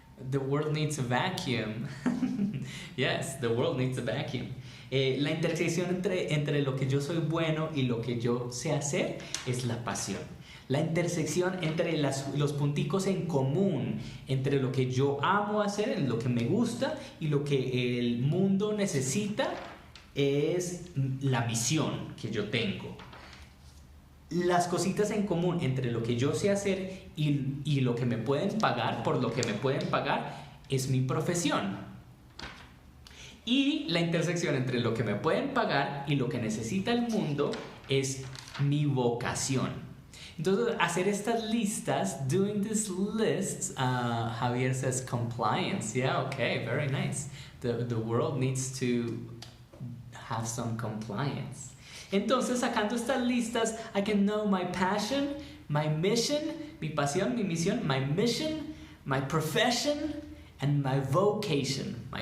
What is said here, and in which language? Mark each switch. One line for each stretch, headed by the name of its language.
English: The world needs a vacuum. Yes, the world needs a vacuum.
Spanish: La intersección entre lo que yo soy bueno y lo que yo sé hacer es la pasión. La intersección entre los punticos en común, entre lo que yo amo hacer, lo que me gusta y lo que el mundo necesita, es la misión que yo tengo. Las cositas en común entre lo que yo sé hacer y lo que me pueden pagar, por lo que me pueden pagar, es mi profesión. Y la intersección entre lo que me pueden pagar y lo que necesita el mundo es mi vocación. Entonces, hacer estas listas,
English: doing these lists, Javier says compliance. Yeah, okay, very nice. The world needs to have some compliance.
Spanish: Entonces, sacando estas listas,
English: I can know my passion, my mission,
Spanish: mi pasión, mi misión,
English: my mission, my profession, and my vocation,